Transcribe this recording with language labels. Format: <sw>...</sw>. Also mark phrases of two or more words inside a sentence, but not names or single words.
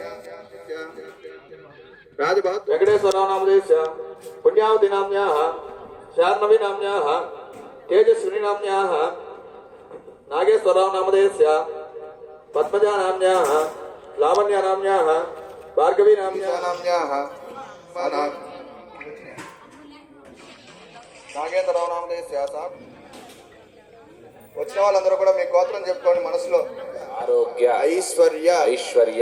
<sa>राजभक्त वेंकटेश्वरराव नामधेयस्य पुण्यावती नाम्न्याः शार्णवी नाम्न्याः तेजस्विनी नाम्न्याः नागेश्वरराव नामधेयस्य पद्मजा नाम्न्याः लावण्य नाम्न्याः भार्गवी नाम्न्याः</sa> <te>నాగేంద్రరావు నామదేశ వచ్చిన వాళ్ళందరూ కూడా మీ గోత్రం చెప్పుకోండి. మనసులో ఆరోగ్య ఐశ్వర్య</te>